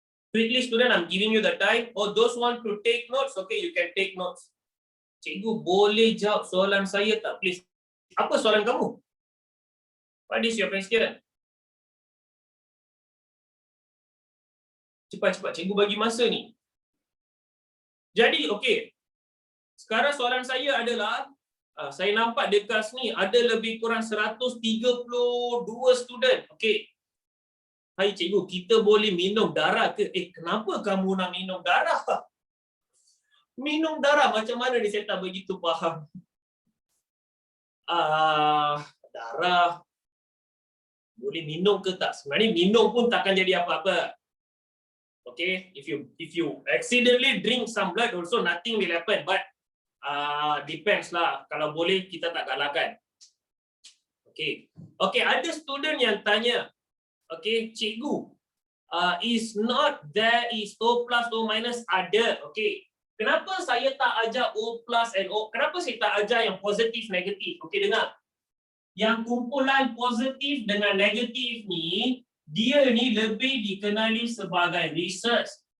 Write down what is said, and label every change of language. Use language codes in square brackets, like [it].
[en] Quickly student, I'm giving you the time. Oh, those want to take notes, okay, you can take notes. [ms] Cikgu boleh jawab soalan saya tak, please? Apa soalan kamu? [en] What is your question? [ms] Cepat-cepat, cikgu bagi masa ni. Jadi, okey. Sekarang soalan saya adalah, saya nampak di kelas ni ada lebih kurang 132 student. Okey. Hai cikgu, kita boleh minum darah ke? Kenapa kamu nak minum darah? Minum darah macam mana ni, saya tak begitu faham. Darah boleh minum ke tak? Sebenarnya minum pun takkan jadi apa-apa. [en] Okay, if you accidentally drink some blood also nothing will happen, but depends lah. [ms] Kalau boleh kita tak galakkan. Okay, ada student yang tanya, okay, cikgu, [en] is not there is O plus O minus? [ms] Ada. Okay, kenapa saya tak ajar O plus and O? Kenapa saya tak ajar yang positif negatif? Okay, dengar. Yang kumpulan positif dengan negatif ni, dia ni lebih dikenali sebagai research.